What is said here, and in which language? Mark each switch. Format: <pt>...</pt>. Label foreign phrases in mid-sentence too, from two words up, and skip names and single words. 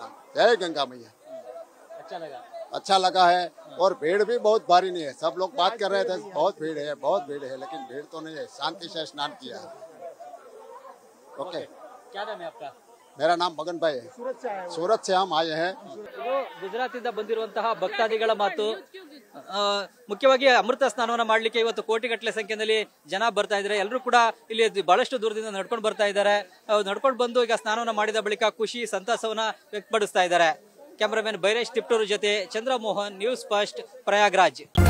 <hi>जय गंगा मैया. अच्छा लगा है. और भीड़ भी बहुत भारी नहीं है. सब लोग बात कर रहे थे बहुत भीड़ है, लेकिन भीड़ तो नहीं है. शांति से स्नान किया है. ओके. क्या नाम है आपका? मेरा नाम मगन भाई है. सूरत से हम आए हैं.</hi> <kn>ಗುಜರಾತಿಂದ ಬಂದಿರುವಂತಹ ಭಕ್ತಾದಿಗಳ ಮಾತು. ಮುಖ್ಯವಾಗಿ ಅಮೃತ ಸ್ನಾನವನ್ನ ಮಾಡ್ಲಿಕ್ಕೆ ಇವತ್ತು ಕೋಟಿಗಟ್ಟಲೆ ಸಂಖ್ಯೆಯಲ್ಲಿ ಜನ ಬರ್ತಾ ಇದ್ದಾರೆ. ಎಲ್ಲರೂ ಕೂಡ ಇಲ್ಲಿ ಬಹಳಷ್ಟು ದೂರದಿಂದ ನಡ್ಕೊಂಡು ಬರ್ತಾ ಇದ್ದಾರೆ. ನಡ್ಕೊಂಡು ಬಂದು ಈಗ ಸ್ನಾನವನ್ನ ಮಾಡಿದ ಬಳಿಕ ಖುಷಿ ಸಂತಸವನ್ನ ವ್ಯಕ್ತಪಡಿಸ್ತಾ ಇದ್ದಾರೆ. ಕ್ಯಾಮರಾಮನ್ ಬೈರೇಶ್ ತಿಪ್ಟೂರು ಜೊತೆ ಚಂದ್ರಮೋಹನ್, ನ್ಯೂಸ್ ಫಸ್ಟ್, ಪ್ರಯಾಗ್ರಾಜ್.</kn>